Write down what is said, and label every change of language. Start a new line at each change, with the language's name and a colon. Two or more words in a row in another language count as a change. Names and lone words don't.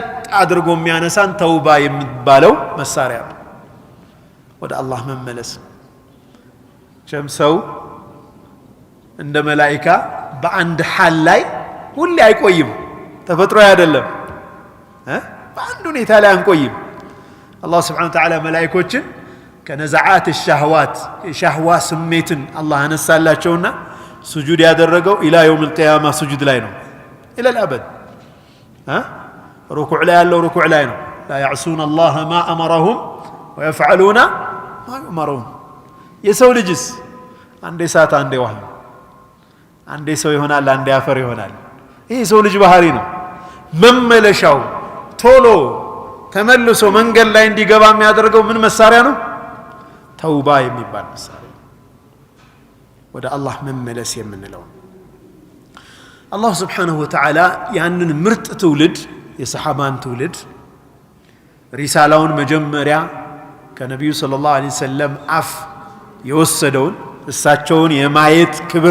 Amharic: አድርጎ የሚያነሳን ተውባ የሚባለው መሳሪያ ነው ወደ አላህ መመለስ ጀምሰው እንደ መላእክት በአንድ ሐል ላይ ሁሌ አይቆይም ተፈጥሮ አይደለም በአንድ ሁኔታ ላይ አንቆይም አላህ
Arabic: سبحانه وتعالى
Amharic: መላእክቶችን ከነዛዓት الشهوات የሻህዋ ስሜትን አላህ አነሳላቸውና ስጁድ ያደረገው
Arabic: إلى يوم القيامة
Amharic: ስጁድ ላይ ነው
Arabic: الى الابد
Amharic: ركوع ላይ ያለው ركوع ላይ ነው
Arabic: لا يعصون الله ما امرهم ويفعلون ما يؤمرون
Amharic: የሰው ልጅስ አንዴ ሰዓት አንዴ ውሃ አንዴ ሰው ይሆናል አንዴ አፈር ይሆናል ይሄ የሰው ልጅ ባህሪ ነው መመለሻው ቶሎ ተመልሶ መንገድ ላይ እንዲገባ የሚያደርገው ምን መሳሪያ ነው ተውባ የሚባል መሳሪያ ወደ አላህ መመለስ የምንለው አላህ
Arabic: سبحانه وتعالى
Amharic: ያንን ምርጥ ትውልድ የሰሃባን ትውልድ ሪሳላውን መጀመሪያ ከነብዩ
Arabic: صلى الله عليه وسلم
Amharic: አፍ የወሰደውን እሳቸውን የማየት ክብር